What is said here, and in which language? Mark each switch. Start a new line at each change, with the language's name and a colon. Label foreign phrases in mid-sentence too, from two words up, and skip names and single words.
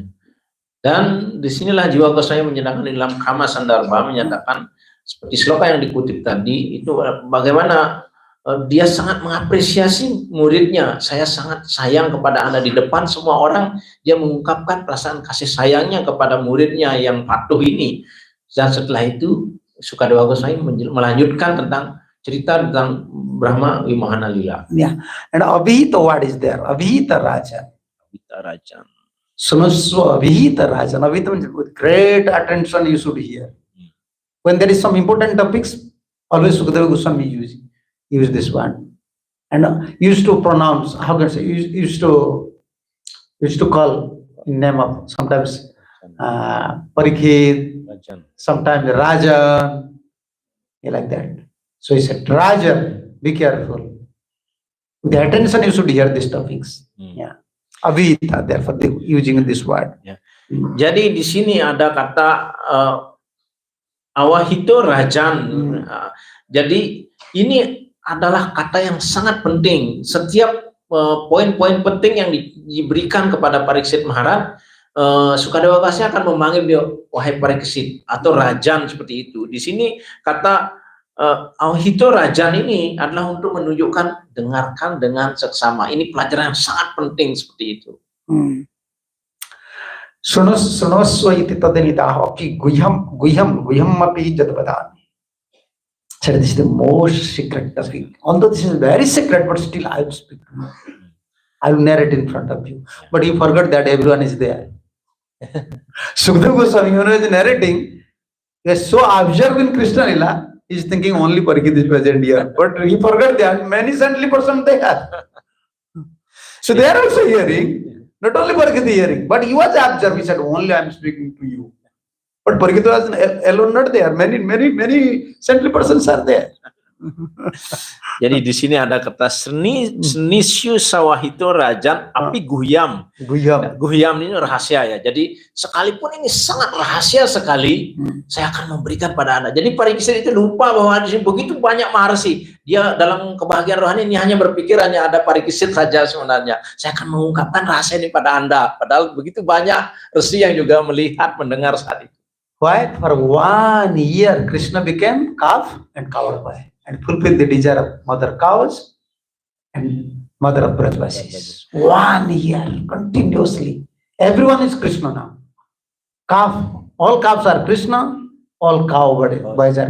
Indonesian: Dan disinilah Jiva Goswami menyatakan di dalam Kama Sandarbha, menyatakan seperti sloka yang dikutip tadi, itu bagaimana dia sangat mengapresiasi muridnya. Saya sangat sayang kepada Anda. Di depan semua orang dia mengungkapkan perasaan kasih sayangnya kepada muridnya yang patuh ini. Dan setelah itu Sukadewa Goswami melanjutkan tentang cerita tentang Brahma Vimohana Lila.
English: Yeah, and Abhita, what is there?
Sanskrit: Abhita Raja. Abhita Rajan. Sunuswa Abhita Raja.
English: Abhita means with great attention you should hear. When there is some important topics, always Sukadeva Goswami use this one, and used to pronounce, how can I say, used to call in name of sometimes Parikshit, sometimes Rajan, like that. So he said, Rajan, be careful. With the attention you should hear these topics. Yeah, Avita, therefore they using this word. Yeah.
Indonesian: Jadi di sini ada kata
Sanskrit: awahito rajan.
Indonesian: Jadi ini adalah kata yang sangat penting. Setiap poin-poin penting yang diberikan kepada Parikshit Maharaj, Sukadewa Goswami akan memanggil dia wahai Parikshit atau Rajan, seperti itu. Di sini kata
Sanskrit: Awahito Rajan
Indonesian: ini adalah untuk menunjukkan dengarkan dengan seksama. Ini pelajaran yang sangat penting seperti itu.
Sanskrit: Sunuswa iti tadanitaha api guhyam api jadvadami.
English: So this is the most secret topic. Although this is very secret, but still I will speak. I will narrate in front of you. But you forgot that everyone is there. Sukadeva Goswami, when he was narrating, he was so absorbed in Krishna Lila, he's thinking only Parikshit is present here. But he forgot that many saintly persons they are. So they are also hearing, not only Parikshit is hearing, but he was absorbed. He said, only I am speaking to you. But Parikshit was alone not there. Many saintly persons are there.
Indonesian: Jadi di sini ada kata
Sanskrit: senisyu sawahito rajan api guhyam.
Indonesian: Guhyam ini rahasia ya. Jadi sekalipun ini sangat rahasia sekali, saya akan memberikan pada Anda. Jadi Pariksit itu lupa bahwa di sini begitu banyak maharsi. Dia dalam kebahagiaan rohani ini hanya berpikir hanya ada Pariksit saja sebenarnya. Saya akan mengungkapkan rahasia ini pada Anda. Padahal begitu banyak resi yang juga melihat, mendengar saat itu.
English: Why? For 1 year, Krishna became calf and cow boy and fulfilled the desire of mother cows and mother of Brajvasis. 1 year, continuously. Everyone is Krishna now. Calf, all calves are Krishna, all cow boys are.